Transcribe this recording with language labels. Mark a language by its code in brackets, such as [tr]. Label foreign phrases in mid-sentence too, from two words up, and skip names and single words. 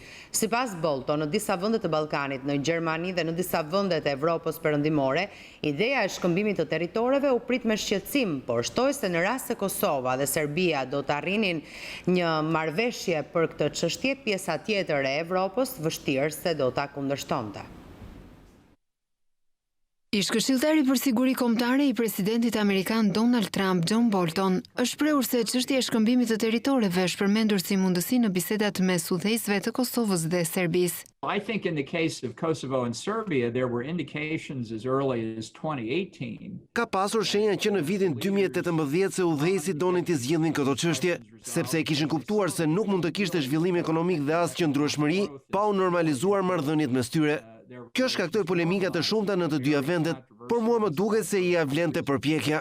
[sq] Sipas Bolton, në disa vende të Ballkanit, në Gjermani dhe në disa vende të Evropës perëndimore, ideja e shkëmbimit të territoreve u prit me shqetësim, por shtoi se në rast se Kosova dhe Serbia do të arrinin një marrëveshje për këtë çështje, pjesa tjetër e Evropës vështirë se do ta kundërshtonte. Ish këshilltari për siguri kombëtare i presidentit amerikan Donald Trump, John Bolton, është shprehur se çështja e shkëmbimit të territoreve është përmendur si mundësi në bisedat mes udhëheqësve të Kosovës dhe Serbisë. [en] I think in the case of Kosovo and Serbia, there were indications as early as 2018. [sq] Ka pasur shenja që në vitin 2018 se udhëheqësit donin të zgjidhnin këtë çështje, sepse e kishin kuptuar se nuk mund të kishte zhvillim ekonomik dhe as qëndrueshmëri pa u normalizuar marrëdhëniet mes tyre. Kjo shkaktoi polemika të shumta në të dyja vendet, por mua më duket se ia vlente përpjekja.